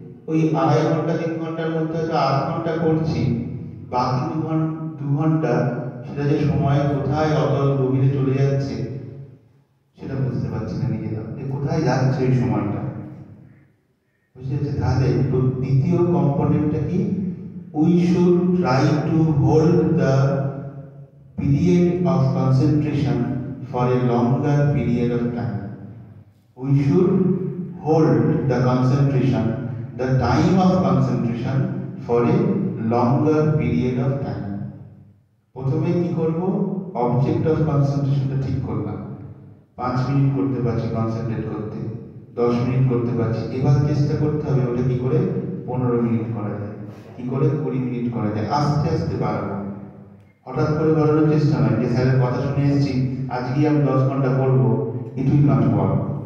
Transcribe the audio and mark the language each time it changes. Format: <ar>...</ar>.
<bn>ওই 2.5 ঘন্টা 3 ঘন্টার মধ্যে হয়তো 8 ঘন্টা করছি, বাকি 2 ঘন্টা সেটা যে সময় কোথায় অতল গভীরে চলে যাচ্ছে সেটা বুঝতে পারছি না নিজেরা, যে কোথায় যাচ্ছে ওই সময়টা। বুঝতে পারছি? তাহলে দ্বিতীয় কম্পোনেন্টটা কি?</bn> <en>We should try to hold the period of concentration for a longer period of time. We should hold the concentration, the time of concentration for a longer period of time.</en> <bn>প্রথমে কি করব? অবজেক্ট অফ কনসেন্ট্রেশনটা ঠিক করলাম, 5 minute করতে পারছি concentrate করতে, 10 minute করতে পারছি, এবার চেষ্টা করতে হবে ওটা কি করে 15 মিনিট করা যায়, কি করে 20 মিনিট করা যায়, আস্তে আস্তে বাড়াবো। হঠাৎ করে বাড়ানোর চেষ্টা নয় যে স্যারের কথা শুনে এসেছি আজকেই আমি 10 ঘন্টা পড়বো,</bn> <en>It will not work.</en>